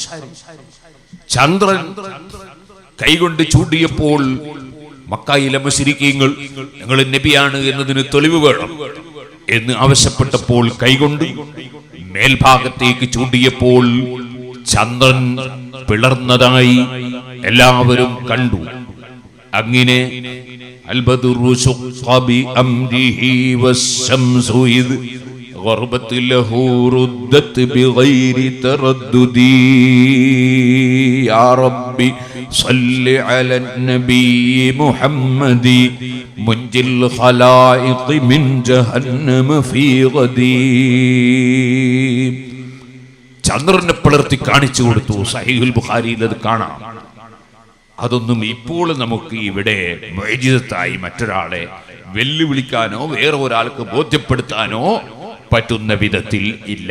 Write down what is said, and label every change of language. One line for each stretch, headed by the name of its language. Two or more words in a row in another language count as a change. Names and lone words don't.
Malayalam: ചന്ദ്രൻ കൈകൊണ്ട് ചൂണ്ടിയപ്പോൾ മക്കയിലെ മുശ്രിക്കീങ്ങൾ ഞങ്ങൾ നബിയാണ് എന്നതിന് തെളിവ് വേണം എന്ന് ആവശ്യപ്പെട്ടപ്പോൾ കൈകൊണ്ട് മേൽഭാഗത്തേക്ക് ചൂണ്ടിയപ്പോൾ ചന്ദ്രൻ പിളർന്നതായി എല്ലാവരും കണ്ടു.
Arabic: അങ്ങനെ والبدر شق بأمره والشمس إذ غربت له ردت بغير تردد يا ربي صل على النبي محمد منجي الخلائق من جهنم في غدي.
Malayalam: ചന്ദ്രനെ പിളർത്തി കാണിച്ചു കൊടുത്തു. സഹീഹുൽ ബുഖാരിയിൽ അത് കാണാം. അതൊന്നും ഇപ്പോൾ നമുക്ക് ഇവിടെ മുഅ്ജിസത്തായി മറ്റൊരാളെ വെല്ലുവിളിക്കാനോ വേറെ ഒരാൾക്ക് ബോധ്യപ്പെടുത്താനോ പറ്റുന്ന വിധത്തിൽ ഇല്ല.